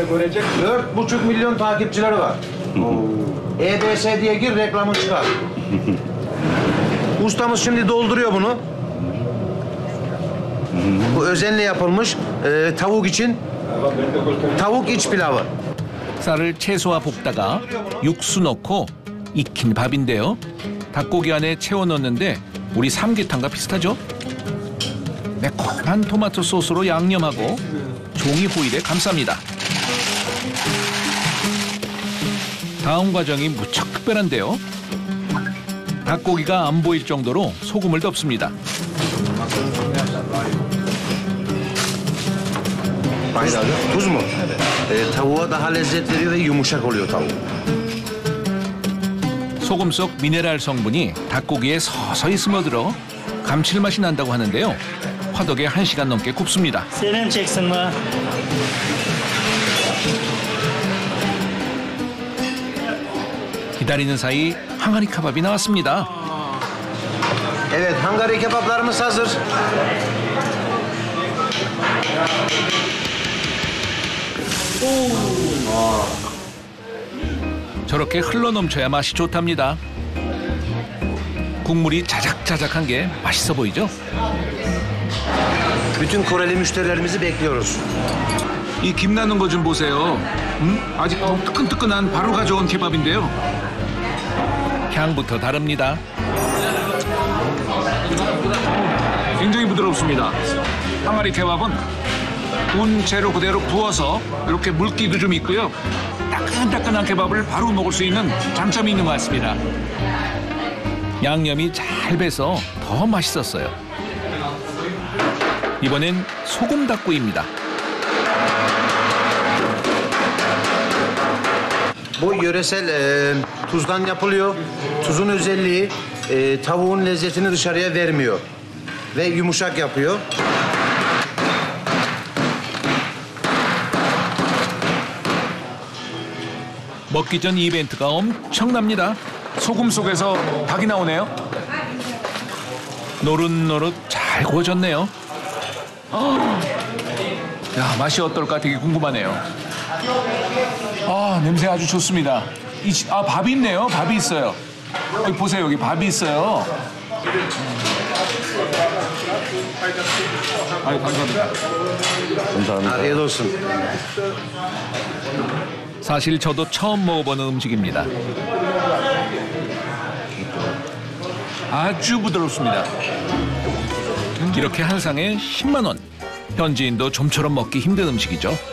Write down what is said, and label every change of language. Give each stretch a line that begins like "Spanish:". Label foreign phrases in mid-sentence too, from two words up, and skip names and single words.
Turkish: 4,5 milyon takipçileri var. EBS diye gir reklamı çıkar. Ustamız şimdi dolduruyor bunu. Bu özenle yapılmış tavuk için tavuk iç pilavı.
Korean: 쌀을 채소와 볶다가 육수 넣고 익힌 밥인데요. 닭고기 안에 채워 넣는데 우리 삼계탕과 비슷하죠? 매콤한 토마토 소스로 양념하고 종이 호일에 감쌉니다. 다음 과정이 무척 특별한데요. 닭고기가 안 보일 정도로 소금을 덮습니다.
Turkish: Tuz mu? Tavuğa daha lezzet veriyor ve yumuşak oluyor tavuk.
Korean: 소금 속 미네랄 성분이 닭고기에 서서히 스며들어 감칠맛이 난다고 하는데요. 화덕에 1시간 넘게 굽습니다.
Turkish: Selam çeksin mi?
Korean: 기다리는 사이 항아리 카밥이 나왔습니다.
Turkish: Evet, Hungary kebaplarımız hazır.
Korean: 저렇게 흘러넘쳐야 맛이 좋답니다. 국물이 자작자작한 게 맛있어 보이죠?
Turkish: Bütün Koreli müşterilerimizi bekliyoruz.
Korean: 이 김 나는 거 좀 보세요. 아직 뜨끈뜨끈한 바로 가져온 케밥인데요. 향부터 다릅니다. 굉장히 부드럽습니다. 항아리 케밥은 군 재료 그대로 구워서 이렇게 물기도 좀 있고요. 따끈따끈한 케밥을 바로 먹을 수 있는 장점이 있는 것 같습니다. 양념이 잘 배서 더 맛있었어요. 이번엔 소금 닭구이입니다.
Turkish: Bu yöresel tuzdan yapılıyor. Tuzun özelliği tavuğun lezzetini dışarıya vermiyor ve yumuşak yapıyor.
Korean: 먹기 전 이벤트가 엄청납니다. 소금 속에서 닭이 나오네요. 노릇노릇 잘 구워졌네요. 야, 맛이 어떨까 되게 궁금하네요. 아, 냄새 아주 좋습니다. 밥이 있네요. 밥이 있어요. 여기 보세요. 여기 밥이 있어요. 아유, 감사합니다. 감사합니다.
Turkish: Afiyet olsun.
Korean: 사실 저도 처음 먹어보는 음식입니다. 아주 부드럽습니다. 이렇게 한 상에 10만 원. 현지인도 좀처럼 먹기 힘든 음식이죠.